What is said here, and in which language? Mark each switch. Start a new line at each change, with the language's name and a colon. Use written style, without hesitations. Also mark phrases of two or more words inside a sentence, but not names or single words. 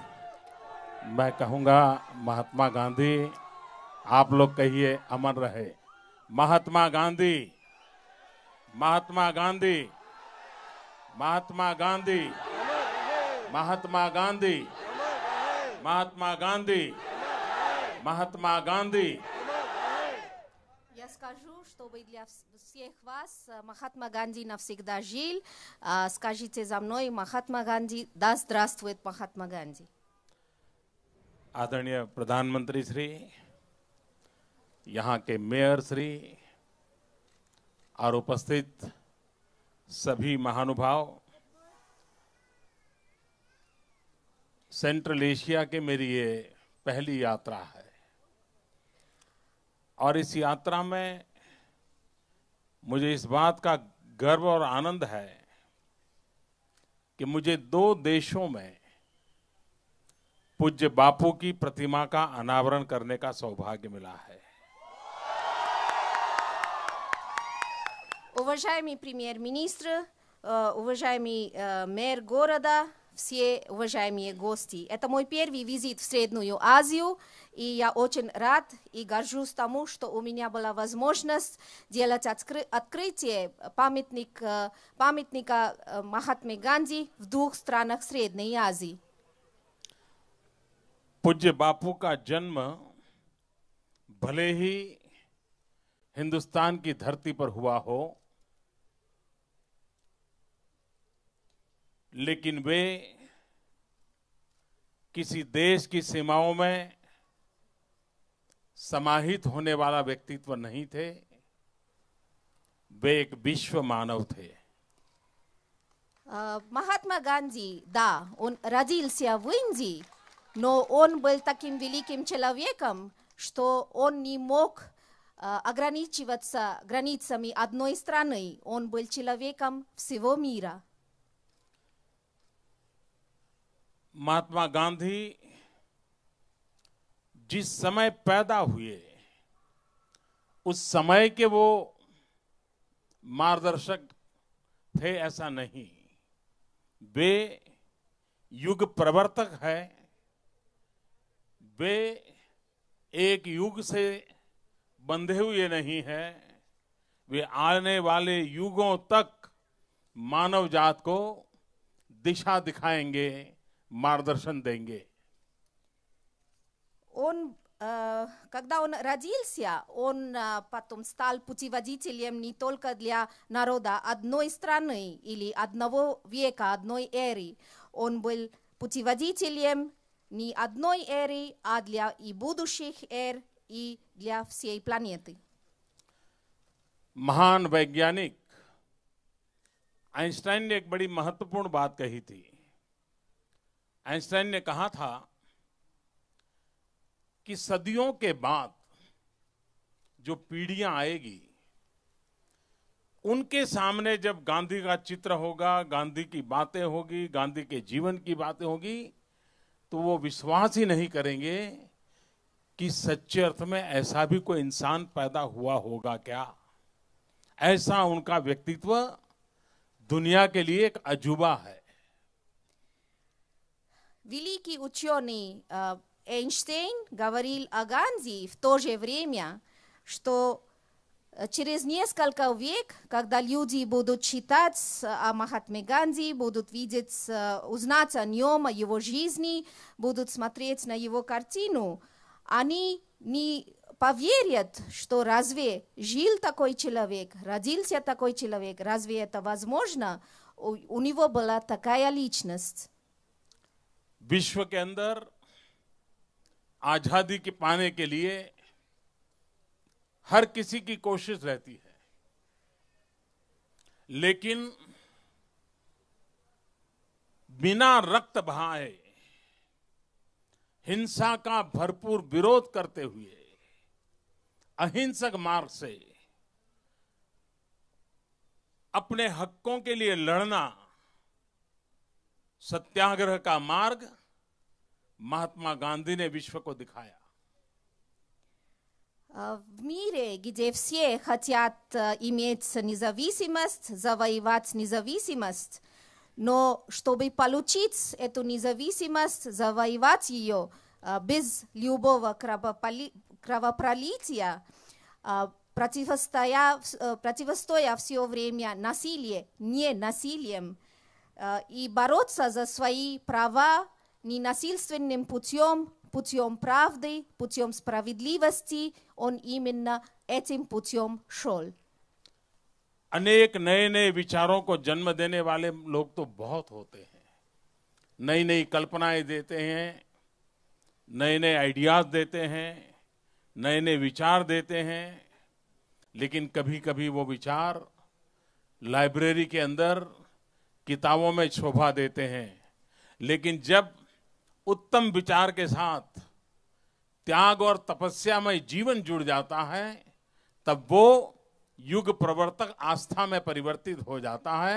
Hindi: मैं कहूंगा महात्मा गांधी, आप लोग कहिए अमर रहे। महात्मा गांधी, महात्मा गांधी, महात्मा गांधी, महात्मा गांधी, महात्मा गांधी, महात्मा गांधी।
Russian: Я скажу, чтобы для всех вас Махатма Ганди навсегда жил. Скажите за мной: Махатма Ганди, да здравствует Махатма Ганди.
Hindi: आदरणीय प्रधानमंत्री श्री, यहाँ के मेयर श्री और उपस्थित सभी महानुभाव, सेंट्रल एशिया के मेरी ये पहली यात्रा है और इस यात्रा में मुझे इस बात का गर्व और आनंद है कि मुझे 2 देशों में पूज्य बापू की प्रतिमा का अनावरण करने का सौभाग्य मिला है।
Russian: Уважаемый премьер-министр, уважаемый мэр города, все уважаемые гости. Это мой первый визит в Среднюю Азию, и я очень рад и горжусь тому, что у меня была возможность делать открытие памятника Махатме Ганди в 2 странах Средней Азии.
Hindi: पूज्य बापू का जन्म भले ही हिंदुस्तान की धरती पर हुआ हो, लेकिन वे किसी देश की सीमाओं में समाहित होने वाला व्यक्तित्व नहीं थे। वे एक विश्व मानव थे।
Russian: Махатма Ганди, да, он родился в Индии, но он был таким великим человеком, что он не мог ограничиваться границами одной страны. Он был человеком всего мира.
Hindi: महात्मा गांधी जिस समय पैदा हुए, उस समय के वो मार्गदर्शक थे ऐसा नहीं। वे युग प्रवर्तक है। वे एक युग से बंधे हुए नहीं है। वे आने वाले युगों तक मानव जात को दिशा दिखाएंगे, मार्गदर्शन देंगे।
Russian: Когда он родился, он потом стал путеводителем не только для народа одной страны или одного века, одной эры. Он был путеводителем не одной эры, а для и будущих эр, и для всей планеты.
Hindi: महान वैज्ञानिक आइंस्टाइन ने एक बड़ी महत्वपूर्ण बात कही थी। आइंस्टाइन ने कहा था कि सदियों के बाद जो पीढ़ियां आएगी, उनके सामने जब गांधी का चित्र होगा, गांधी की बातें होगी, गांधी के जीवन की बातें होगी, तो वो विश्वास ही नहीं करेंगे कि सच्चे अर्थ में ऐसा भी कोई इंसान पैदा हुआ होगा क्या। ऐसा उनका व्यक्तित्व दुनिया के लिए एक अजूबा है।
Russian: Великий ученый Эйнштейн говорил о Ганди в то же время, что через несколько век, когда люди будут читать о Махатме Ганди, будут видеть, узнать о нем, о его жизни, будут смотреть на его картину, они не поверят, что разве жил такой человек, родился такой человек, разве это возможно? У него была такая личность.
Hindi: विश्व के अंदर आजादी के पाने के लिए हर किसी की कोशिश रहती है, लेकिन बिना रक्त बहाए हिंसा का भरपूर विरोध करते हुए अहिंसक मार्ग से अपने हकों के लिए लड़ना, सत्याग्रह का मार्ग महात्मा गांधी ने विश्व को दिखाया।
Russian: В мире, где все хотят иметь независимость, завоевать независимость, но чтобы получить эту независимость, завоевать ее без любого кровопролития, противостоя все время насилию, не насилием, и бороться за свои права ненасильственным путем, путем правды, путем справедливости, он именно этим путем шел.
Hindi: अनेक नए नए विचारों को जन्म देने वाले लोग तो बहुत होते हैं, नई नई कल्पनाएं देते हैं, नए नए आइडियाज देते हैं, नए नए विचार देते हैं, लेकिन कभी कभी वो विचार लाइब्रेरी के अंदर किताबों में शोभा देते हैं, लेकिन जब उत्तम विचार के साथ त्याग और तपस्या में जीवन जुड़ जाता है, तब वो युग प्रवर्तक आस्था में परिवर्तित हो जाता है।